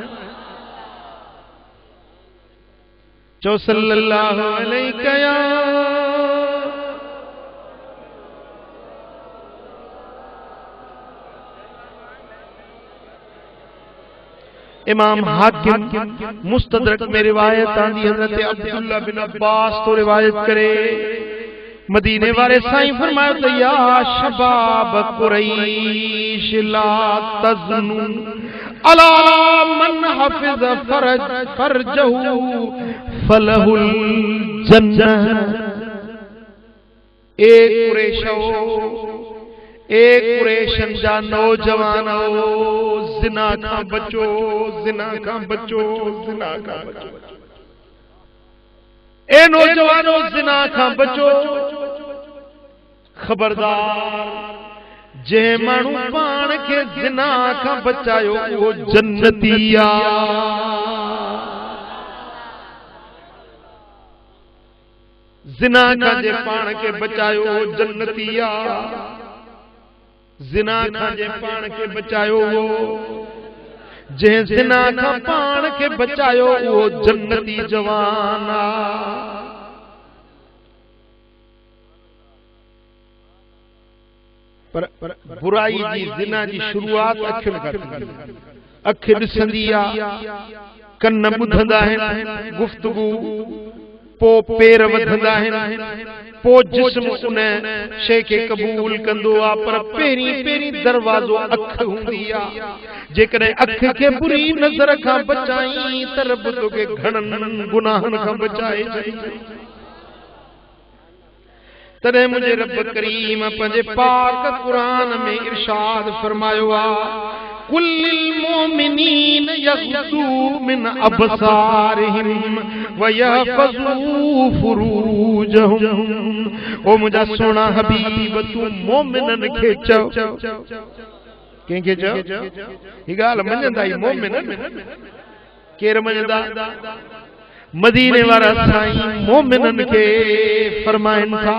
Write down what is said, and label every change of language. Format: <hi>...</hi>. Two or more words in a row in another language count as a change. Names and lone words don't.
<sd>चो</sd> <ar>صلى الله عليه</ar> <sd>या इमाम हाकिम मुस्तदरक में रिवायत आंदी हजरत अब्दुल्ला बिन अब्बास तो रिवायत करे मदीने वाले साईं फरमायो त</sd> <ar>يا شباب قريش لا تزنوا على من حفظ فرجه فله الجنة.</ar> <sd>ए कुरैशो ए कुरैशन जा नौजवानो ज़िना खां बचो ज़िना खां बचो ज़िना खां बचो। ए नौजवानो ज़िना खां बचो। खबरदार जे माण्हू पाण खे ज़िना खां बचायो वो जन्नती आ। ज़िना खां जे पाण खे बचायो वो जन्नती आ। ज़िना खां जे पाण खे बचायो वो जंहिं ज़िना खां पाण खे बचायो वो जन्नती जवान आ। पर बुराई जी ज़िना जी शुरुआत अखियुनि खां थींदी। अखि ॾिसंदी आ, कन ॿुधंदा आहिनि गुफ्तगू, पो पेर वधंदा आहिनि, पो जिस्म उन शइ खे क़बूल कंदो आ। पर पहिरीं दरवाज़ो अख हूंदी आ। जेकॾहिं अख खे बुरी नज़र खां बचाई त रब तोखे घणनि गुनाहनि खां बचाए छॾी। तॾहिं मुंहिंजे रब करीम पंहिंजे पाक क़ुरान में इरशाद फरमायो आ,</sd> <ar>قل للمؤمنين يغضوا من أبصارهم ويحفظوا فروجهم.</ar> <sd>ओ मुंहिंजा सोना हबीब तूं मोमिननि खे चओ, कंहिंखे चओ? ही ॻाल्हि मञंदा ई मोमिननि? केरु मञंदा? मदीने वारा साईं मोमिननि खे फरमाइनि था।</sd>